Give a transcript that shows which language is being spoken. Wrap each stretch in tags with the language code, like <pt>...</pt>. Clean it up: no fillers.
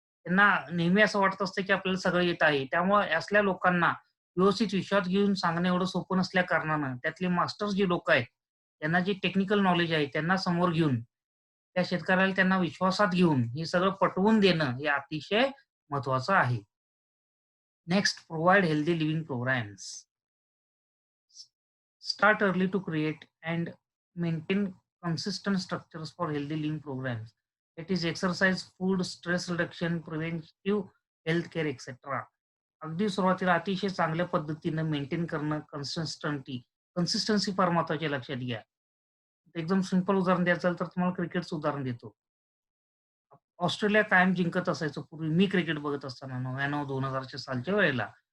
<mr>त्यांना नेहमी असं वाटत असतं की आपल्याला सगळं येत आहे. त्यामुळे असल्या लोकांना व्यवस्थित विश्वास घेऊन सांगणं एवढं सोपं नसल्या कारणानं त्यातले मास्टर्स जे लोकं आहेत, त्यांना जे टेक्निकल नॉलेज आहे त्यांना समोर घेऊन, त्या शेतकऱ्याला त्यांना विश्वासात घेऊन हे सगळं पटवून देणं हे अतिशय महत्वाचं आहे.</mr> <en>Next provide healthy living programs. Start early to create and maintain consistent structures for healthy living programs. That is exercise, food, stress reduction, preventive healthcare, etc.</en> <mr>अगदी सुरुवातीला अतिशय चांगल्या पद्धतीनं मेंटेन करणं कन्सिस्टन्सी फार महत्वाची आहे लक्षात घ्या. एकदम सिंपल उदाहरण द्यायचं झालं तर तुम्हाला क्रिकेटचं उदाहरण देतो. ऑस्ट्रेलिया कायम जिंकत असायचं पूर्वी मी क्रिकेट बघत असताना 99-2000 सालच्या वेळेला.</mr>